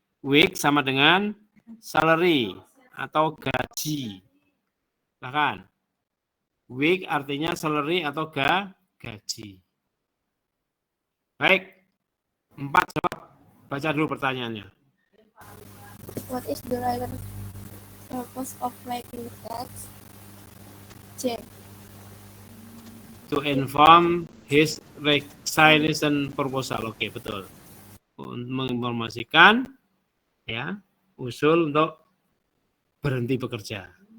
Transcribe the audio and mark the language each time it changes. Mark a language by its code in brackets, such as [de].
[id] Wage sama dengan salary atau gaji. Silahkan. Wage artinya salary atau gaji. Baik. 4 jawab. Baca dulu pertanyaannya. [en] What is the writer purpose of writing the text? C. To inform his resignation proposal. [id] Oke, betul. Menginformasikan ya usul untuk berhenti bekerja.